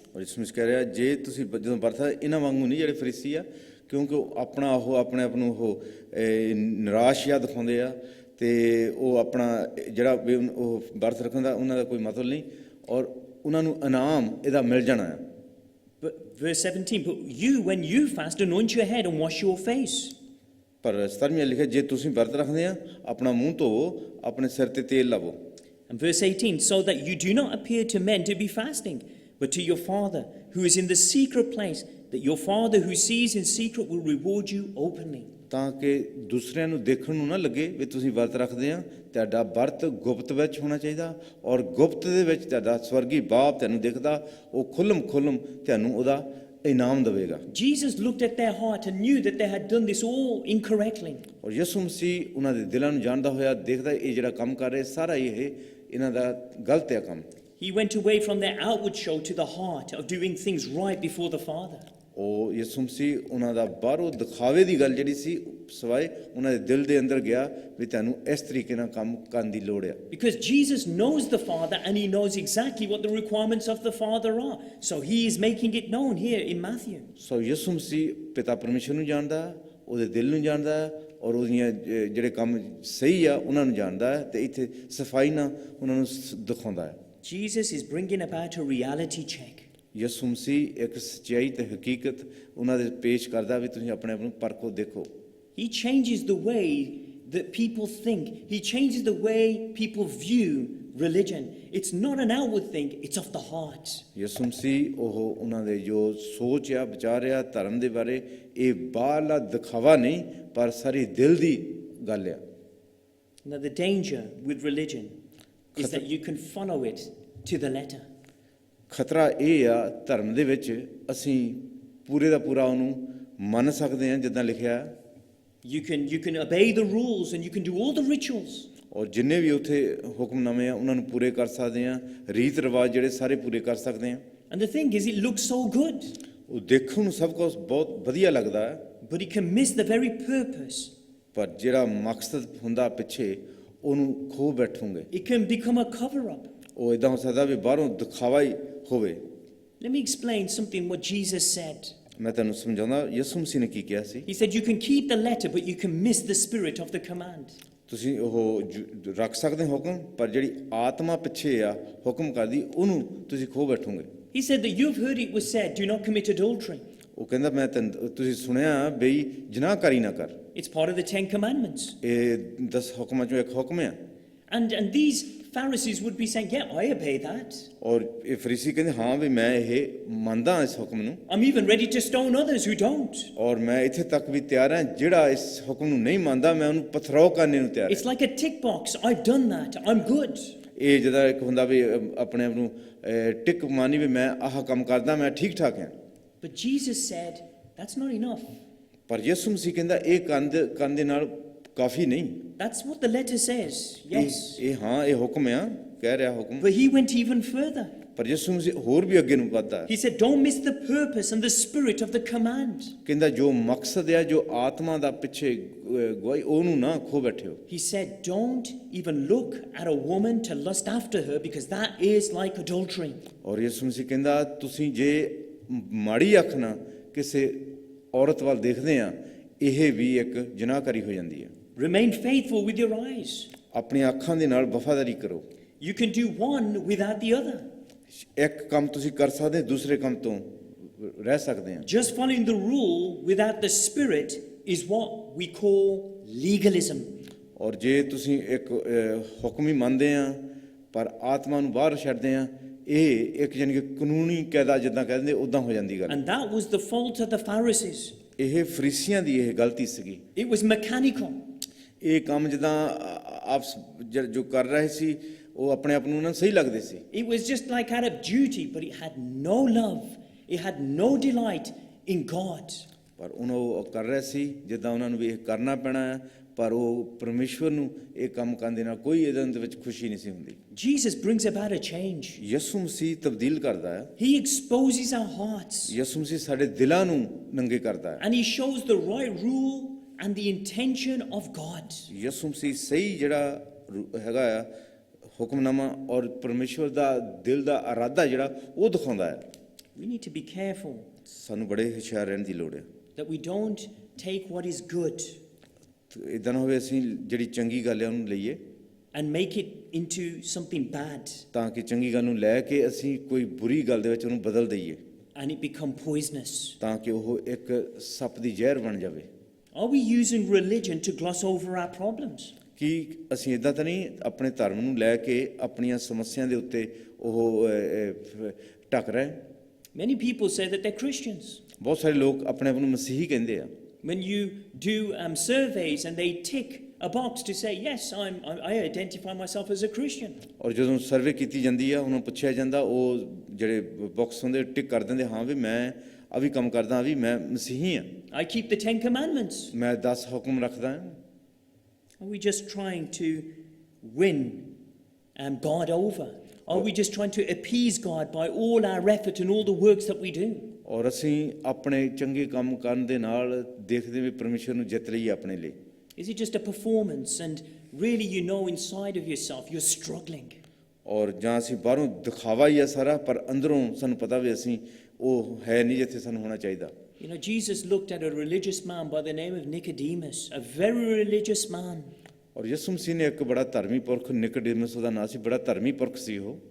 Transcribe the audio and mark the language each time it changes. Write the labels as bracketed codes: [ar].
[pa] ਔਰ ਯਿਸੂ ਮਸੀਹ ਕਹਿ ਰਿਹਾ ਜੇ ਤੁਸੀਂ ਜਦੋਂ ਵਰਤ ਇਹਨਾਂ ਵਾਂਗੂ ਨਹੀਂ ਜਿਹੜੇ ਫਰੀਸੀ ਆ, ਕਿਉਂਕਿ ਉਹ ਆਪਣਾ ਉਹ ਆਪਣੇ ਆਪ ਨੂੰ ਉਹ ਨਿਰਾਸ਼ ਜਿਹਾ ਦਿਖਾਉਂਦੇ ਆ ਤੇ ਉਹ ਆਪਣਾ ਜਿਹੜਾ ਵੀ ਉਹ ਵਰਤ ਰੱਖਣ ਦਾ ਉਹਨਾਂ ਦਾ ਕੋਈ ਮਤਲਬ ਨਹੀਂ ਔਰ ਉਹਨਾਂ ਨੂੰ ਇਨਾਮ ਇਹਦਾ ਮਿਲ ਜਾਣਾ ਹੈ। [en] But verse 17, but you, when you fast, anoint your head and wash your face. [pa] ਪਰ 17 ਲਿਖਿਆ ਜੇ ਤੁਸੀਂ ਵਰਤ ਰੱਖਦੇ ਆ ਆਪਣਾ ਮੂੰਹ ਧੋਵੋ, ਆਪਣੇ ਸਿਰ ਤੇ ਤੇਲ ਲਾਵੋ। [en] And verse 18, so that you do not appear to men to be fasting, but to your Father who is in the secret place, that your Father who sees in secret will reward you openly. [pa] ਤਾਂ ਕਿ ਦੂਸਰਿਆਂ ਨੂੰ ਦੇਖਣ ਨੂੰ ਨਾ ਲੱਗੇ ਵੀ ਤੁਸੀਂ ਵਰਤ ਰੱਖਦੇ ਆ, ਤੁਹਾਡਾ ਵਰਤ ਗੁਪਤ ਵਿੱਚ ਹੋਣਾ ਚਾਹੀਦਾ ਔਰ ਗੁਪਤ ਦੇ ਵਿੱਚ ਤੁਹਾਡਾ ਸਵਰਗੀ ਬਾਪ ਤੁਹਾਨੂੰ ਦਿਖਦਾ, ਉਹ ਖੁੱਲਮ ਤੁਹਾਨੂੰ ਉਹਦਾ ਇਨਾਮ ਦੇਵੇਗਾ। [en] Jesus looked at their heart and knew that they had done this all incorrectly. [pa] ਔਰ ਯਿਸੂ ਮਸੀਹ ਉਹਨਾਂ ਦੇ ਦਿਲਾਂ ਨੂੰ ਜਾਣਦਾ ਹੋਇਆ ਦੇਖਦਾ ਇਹ ਜਿਹੜਾ ਕੰਮ ਕਰ ਰਹੇ ਸਾਰਾ ਇਹ ਇਹਨਾਂ ਦਾ ਗਲਤ ਹੈ ਕੰਮ। [en] He went away from their outward show to the heart of doing things right before the Father. [pa] ਉਹ ਯਿਸੂ ਮਸੀਹ ਉਹਨਾਂ ਦਾ ਬਾਹਰੋਂ ਦਿਖਾਵੇ ਦੀ ਗੱਲ ਜਿਹੜੀ ਸੀ ਸਵਾਏ ਉਹਨਾਂ ਦੇ ਦਿਲ ਦੇ ਅੰਦਰ ਗਿਆ ਵੀ ਤੁਹਾਨੂੰ ਇਸ ਤਰੀਕੇ ਨਾਲ ਕੰਮ ਕਰਨ ਦੀ ਲੋੜ ਆ। [en] Because Jesus knows the Father and he knows exactly what the requirements of the Father are. So he is making it known here in Matthew. [pa] ਸੋ ਯਿਸੂ ਮਸੀਹ ਪਿਤਾ ਪਰਮੇਸ਼ਰ ਨੂੰ ਜਾਣਦਾ, ਉਹਦੇ ਦਿਲ ਨੂੰ ਜਾਣਦਾ ਔਰ ਉਹਦੀਆਂ ਜਿਹੜੇ ਕੰਮ ਸਹੀ ਆ ਉਹਨਾਂ ਨੂੰ ਜਾਣਦਾ ਹੈ ਤੇ ਇੱਥੇ ਸਫਾਈ ਨਾਲ ਉਹਨਾਂ ਨੂੰ ਦਿਖਾਉਂਦਾ ਹੈ। [en] Jesus is bringing about a reality check. [pa] ਯਿਸੂ ਮਸੀਹ ਇੱਕ ਸੱਚਾਈ ਤੇ ਹਕੀਕਤ ਉਹਨਾਂ ਦੇ ਪੇਸ਼ ਕਰਦਾ ਵੀ ਤੁਸੀਂ ਆਪਣੇ ਆਪ ਨੂੰ ਪਰਖੋ ਦੇਖੋ। [en] He changes the way that people think. He changes the way people view religion. It's not an outward thing, it's of the heart. [pa] ਯਿਸੂ ਮਸੀਹ ਉਹ ਉਹਨਾਂ ਦੇ ਜੋ ਸੋਚ ਆ ਵਿਚਾਰ ਆ ਧਰਮ ਦੇ ਬਾਰੇ ਇਹ ਬਾਹਰਲਾ ਦਿਖਾਵਾ ਨਹੀਂ ਪਰ ਸਾਰੀ ਦਿਲ ਦੀ ਗੱਲ ਆ। [en] Now the danger with religion is that you can follow it to the letter. [pa] ਖਤਰਾ ਇਹ ਆ ਧਰਮ ਦੇ ਵਿੱਚ ਅਸੀਂ ਪੂਰੇ ਦਾ ਪੂਰਾ ਉਹਨੂੰ ਮੰਨ ਸਕਦੇ ਹਾਂ ਜਿੱਦਾਂ ਲਿਖਿਆ। [en] You can obey the rules and you can do all the rituals. [pa] ਔਰ ਜਿੰਨੇ ਵੀ ਉੱਥੇ ਹੁਕਮਨਾਮੇ ਆ ਉਹਨਾਂ ਨੂੰ ਪੂਰੇ ਕਰ ਸਕਦੇ ਹਾਂ, ਰੀਤ ਰਿਵਾਜ ਜਿਹੜੇ ਸਾਰੇ ਪੂਰੇ ਕਰ ਸਕਦੇ ਹਾਂ। [en] And the thing is, it looks so good. [pa] ਉਹ ਦੇਖਣ ਨੂੰ ਸਭ ਕੁਝ ਬਹੁਤ ਵਧੀਆ ਲੱਗਦਾ ਹੈ, [en] but he can miss the very purpose. [pa] ਪਰ ਜਿਹੜਾ ਮਕਸਦ ਹੁੰਦਾ ਪਿੱਛੇ ਉਹਨੂੰ kho ਬੈਠੋਗੇ। [en] It can become a cover up. [pa] ਉਹ ਇਦਾਂ ਹੋ ਸਕਦਾ ਵੀ ਬਾਹਰੋਂ ਦਿਖਾਵਾ ਹੀ ਹੋਵੇ। [en] Let me explain something what Jesus said. [pa] ਮੈਂ ਤੁਹਾਨੂੰ ਸਮਝਾਉਂਦਾ ਯਿਸੂ ਮਸੀਹ ਨੇ ਕੀ ਕਿਹਾ ਸੀ। [en] He said, you can keep the letter, but you can miss the spirit of the command. [pa] ਤੁਸੀਂ ਉਹ ਰੱਖ ਸਕਦੇ ਹੋ ਹੁਕਮ, ਪਰ ਜਿਹੜੀ ਆਤਮਾ ਪਿੱਛੇ ਆ ਹੁਕਮ ਕਰਦੀ ਉਹਨੂੰ ਤੁਸੀਂ kho ਬੈਠੋਗੇ। [en] He said that you've heard it was said, do not commit adultery. [pa] ਉਹ ਕਹਿੰਦਾ ਮੈਂ ਤੁਸੀਂ ਸੁਣਿਆ ਬਈ ਜਨਾਹਕਾਰੀ ਨਾ ਕਰ। [en] It's part of the 10 Commandments. [pa] ਇਹ 10 ਹੁਕਮਾਂ ਚੋਂ ਇੱਕ ਹੁਕਮ ਆ। [en] And these Pharisees would be saying, yeah, I obey that. [pa] ਔਰ ਇਹ ਫਰੀਸੀ ਕਹਿੰਦੇ ਹਾਂ ਵੀ ਮੈਂ ਇਹ ਮੰਨਦਾ ਇਸ ਹੁਕਮ ਨੂੰ, [en] I'm even ready to stone others who don't. [pa] ਔਰ ਮੈਂ ਇੱਥੇ ਤੱਕ ਵੀ ਤਿਆਰ ਹਾਂ ਜਿਹੜਾ ਇਸ ਹੁਕਮ ਨੂੰ ਨਹੀਂ ਮੰਨਦਾ ਮੈਂ ਉਹਨੂੰ ਪਥਰਾਓ ਕਰਨੇ ਨੂੰ ਤਿਆਰ [en] It's [pa] ਹਾਂ। [en] like a tick box. I've done that. I'm good. [pa] ਇਹ ਜਿਹਦਾ ਇੱਕ ਹੁੰਦਾ ਵੀ ਆਪਣੇ ਆਪ ਨੂੰ ਟਿਕ ਮਾਨੀ ਵੀ ਮੈਂ ਆਹ ਕੰਮ ਕਰਦਾ ਮੈਂ ਠੀਕ ਠਾਕ ਹਾਂ। [en] But Jesus said, that's not enough. [pa] ਪਰ ਯਿਸੂ ਮਸੀਹ ਕਹਿੰਦਾ ਇਹ ਕੰਨ ਦੇ ਨਾਲ ਕਾਫੀ ਨਹੀਂ। [en] That's what the letter says. Yes. [pa] ਇਹ ਹਾਂ ਇਹ ਹੁਕਮ ਆ ਕਹਿ ਰਿਹਾ ਹੁਕਮ, [en] But he went even further. [pa] ਪਰ ਯਿਸੂ ਮਸੀਹ ਹੋਰ ਵੀ ਅੱਗੇ ਨੂੰ ਵੱਧਦਾ। [en] He said, don't miss the purpose and the spirit of the command. [pa] ਕਹਿੰਦਾ ਜੋ ਮਕਸਦ ਆ ਜੋ ਆਤਮਾ ਦਾ ਪਿੱਛੇ ਗਵਾਈ ਉਹਨੂੰ ਨਾ kho ਬੈਠਿਓ। [en] He said, don't even look at a woman to lust after her because that is like adultery. [pa] ਔਰ ਯਿਸੂ ਮਸੀਹ ਕਹਿੰਦਾ ਤੁਸੀਂ ਜੇ ਮਾੜੀ ਅੱਖ ਨਾਲ ਕਿਸੇ ਔਰਤ ਵੱਲ ਦੇਖਦੇ ਆ ਇਹ ਵੀ ਇੱਕ ਜਨਾਹਕਾਰੀ ਹੋ ਜਾਂਦੀ ਹੈ। [en] Remain faithful with your eyes. [pa] ਆਪਣੀਆਂ ਅੱਖਾਂ ਦੇ ਨਾਲ ਵਫਾਦਾਰੀ ਕਰੋ। [en] You can do one without the other. [pa] ਇੱਕ ਕੰਮ ਤੁਸੀਂ ਕਰ ਸਕਦੇ ਦੂਸਰੇ ਕੰਮ ਤੋਂ ਰਹਿ ਸਕਦੇ ਆ। [en] Just following the rule without the spirit is what we call legalism. [pa] ਔਰ ਜੇ ਤੁਸੀਂ ਇੱਕ ਹੁਕਮ ਹੀ ਮੰਨਦੇ ਆ ਪਰ ਆਤਮਾ ਨੂੰ ਬਾਹਰ ਛੱਡਦੇ ਆ ਇਹ ਇੱਕ ਯਾਨੀ ਕਿ ਕਾਨੂੰਨੀ ਕਾਇਦਾ ਜਿੱਦਾਂ ਕਹਿੰਦੇ ਉਦਾਂ ਹੋ ਜਾਂਦੀ ਗੱਲ। [en] And that was the fault of the Pharisees. [pa] ਇਹ ਫਰੀਸੀਆਂ ਦੀ ਇਹ ਗਲਤੀ ਸੀਗੀ। [en] It was mechanical. [pa] ਇਹ ਕੰਮ ਜਿੱਦਾਂ ਆਪ ਜੋ ਕਰ ਰਹੇ ਸੀ ਉਹ ਆਪਣੇ ਆਪ ਨੂੰ ਨਾ ਸਹੀ ਲੱਗਦੇ ਸੀ। [en] It was just like out of duty, but it had no love. It had no delight in God. [pa] ਪਰ ਉਹ ਕਰ ਰਹੇ ਸੀ ਜਿੱਦਾਂ ਉਹਨਾਂ ਨੂੰ ਵੀ ਇਹ ਕਰਨਾ ਪੈਣਾ ਹੈ, ਪਰ ਉਹ ਪਰਮੇਸ਼ਵਰ ਨੂੰ ਇਹ ਕੰਮ ਕਰਨ ਦੇ ਨਾਲ ਕੋਈ ਇਹਦੇ ਵਿੱਚ ਖੁਸ਼ੀ ਨਹੀਂ ਸੀ ਹੁੰਦੀ। [en] Jesus brings about a change. [pa] ਯਿਸੂ ਮਸੀਹ ਤਬਦੀਲ ਕਰਦਾ ਹੈ। [en] He exposes our hearts. [pa] ਯਿਸੂ ਮਸੀਹ ਸਾਡੇ ਦਿਲਾਂ ਨੂੰ ਨੰਗੇ ਕਰਦਾ ਹੈ। [en] And he shows the right rule and the intention of God. [pa] ਯਿਸੂ ਮਸੀਹ ਸਹੀ ਜਿਹੜਾ ਹੈਗਾ ਆ ਹੁਕਮਨਾਮਾ ਔਰ ਪਰਮੇਸ਼ਵਰ ਦਾ ਦਿਲ ਦਾ ਇਰਾਦਾ ਜਿਹੜਾ ਉਹ ਦਿਖਾਉਂਦਾ ਹੈ। [en] We need to be careful [pa] ਸਾਨੂੰ ਬੜੇ ਹੁਸ਼ਿਆਰ ਰਹਿਣ ਦੀ ਲੋੜ ਹੈ। [en] that we don't take what is good [pa] ਇਦਾਂ ਨਾ ਹੋਵੇ ਅਸੀਂ ਜਿਹੜੀ ਚੰਗੀ ਗੱਲ ਹੈ ਉਹਨੂੰ ਲਈਏ [en] and make it into something bad [pa] ਤਾਂ ਕਿ ਚੰਗੀ ਗੱਲ ਨੂੰ ਲੈ ਕੇ ਅਸੀਂ ਕੋਈ ਬੁਰੀ ਗੱਲ ਦੇ ਵਿੱਚ ਉਹਨੂੰ ਬਦਲ ਦਈਏ [en] and it become poisonous. [pa] ਤਾਂ ਕਿ ਉਹ ਇੱਕ ਸੱਪ ਦੀ ਜ਼ਹਿਰ ਬਣ ਜਾਵੇ। [en] Are we using religion to gloss over our problems? [pa] ਕਿ ਅਸੀਂ ਇਦਾਂ ਤਾਂ ਨਹੀਂ ਆਪਣੇ ਧਰਮ ਨੂੰ ਲੈ ਕੇ ਆਪਣੀਆਂ ਸਮੱਸਿਆ ਦੇ ਉੱਤੇ ਉਹ ਢੱਕ ਰਹੇ। [en] Many people say that they're Christians. [pa] ਬਹੁਤ ਸਾਰੇ ਲੋਕ ਆਪਣੇ ਆਪ ਨੂੰ ਮਸੀਹੀ ਕਹਿੰਦੇ ਆ। [en] When you do surveys and they tick a box to say, yes, I identify myself as a Christian. [pa] ਔਰ ਜਦੋਂ ਸਰਵੇ ਕੀਤੀ ਜਾਂਦੀ ਆ ਉਹਨੂੰ ਪੁੱਛਿਆ ਜਾਂਦਾ ਉਹ ਜਿਹੜੇ ਬਾਕਸ ਹੁੰਦੇ ਟਿਕ ਕਰ ਦਿੰਦੇ ਹਾਂ ਵੀ ਮੈਂ ਆ ਵੀ ਕੰਮ ਕਰਦਾ ਵੀ ਮੈਂ ਮਸੀਹੀ ਆ। [en] I keep the 10 Commandments. [pa] ਮੈਂ 10 ਹੁਕਮ ਰੱਖਦਾ ਹਾਂ। [en] Are we just trying to win God over? Are we just trying to appease God by all our effort and all the works that we do? [pa] ਔਰ ਅਸੀਂ ਆਪਣੇ ਚੰਗੇ ਕੰਮ ਕਰਨ ਦੇ ਨਾਲ ਦੇਖਦੇ ਵੀ ਪਰਮੇਸ਼ਰ ਨੂੰ ਜਿੱਤ ਲਈਏ ਆਪਣੇ ਲਈ। [en] Is it just a performance and really you know inside of yourself you're struggling? [pa] ਔਰ ਜਾਂ ਅਸੀਂ ਬਾਹਰੋਂ ਦਿਖਾਵਾ ਹੀ ਆ ਸਾਰਾ ਪਰ ਅੰਦਰੋਂ ਸਾਨੂੰ ਪਤਾ ਵੀ ਅਸੀਂ ਉਹ ਹੈ ਨਹੀਂ ਜਿੱਥੇ ਸਾਨੂੰ ਹੋਣਾ ਚਾਹੀਦਾ। [en] You know, Jesus looked at a religious man by the name of Nicodemus, a very religious man. [pa] ਔਰ ਯਿਸੂ ਮਸੀਹ ਨੇ ਇੱਕ ਬੜਾ ਧਰਮੀ ਪੁਰਖ ਨਿਕੋਡੇਮਸ ਉਹਦਾ ਨਾਂ ਸੀ, ਬੜਾ ਧਰਮੀ ਪੁਰਖ ਸੀ ਉਹ।